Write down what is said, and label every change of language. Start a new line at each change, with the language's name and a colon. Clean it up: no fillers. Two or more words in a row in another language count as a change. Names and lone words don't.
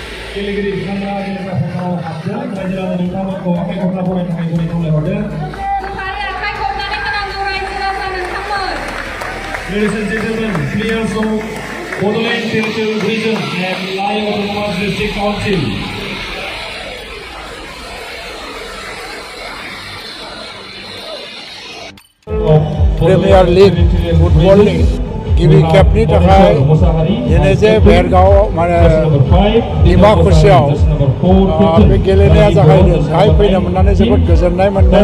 Bodo: गेलेगिरि बिथांमोना जेनेबा फोथाराव हाबदों रायजो राजा नोंथांमोनखौ आखाइ खबना बरायनो थाखाय गुरै खावलायहरदों।
English: Ladies and gentlemen, players of Bodoland Territorial Region and Lai Autonomous District Council.
Bodo: Premier League football ni गिबि खेबनि थाखाय दिनै जे बेरगाव माने डिमाकुसियाव बे गेलेनाया जागायदों बेहाय फैनो मोननानै जोबोद गोजोननाय मोनदों